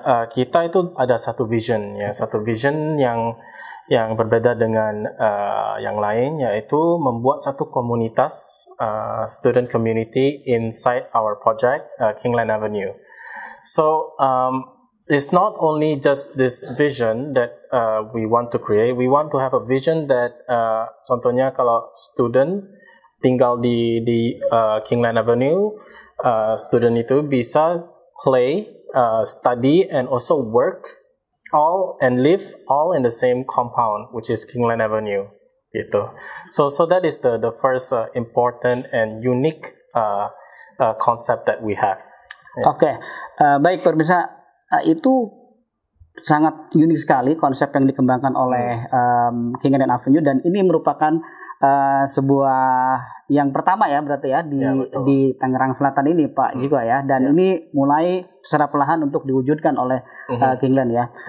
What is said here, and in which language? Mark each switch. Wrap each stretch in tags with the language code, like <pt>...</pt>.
<id>Kita itu ada satu vision, ya, satu vision yang berbeda dengan yang lain, yaitu membuat satu komunitas</id> <en>student community inside our project</en> <id>Kingland Avenue.</id> <en>So it's not only just this vision that we want to create. We want to have a vision that</en> <id>contohnya kalau student tinggal di</id> <en>Kingland Avenue, student itu bisa play, study, and also work all and live all in the same compound, which is Kingland Avenue, gitu. So that is the first important and unique concept that we have. Yeah.</en> <id>Oke, baik pemirsa, itu sangat unik sekali konsep yang dikembangkan oleh Kingland Avenue, dan ini merupakan sebuah yang pertama ya berarti ya di Tangerang Selatan ini Pak Jiko ya, dan ini mulai secara perlahan untuk diwujudkan oleh Kingland ya.</id>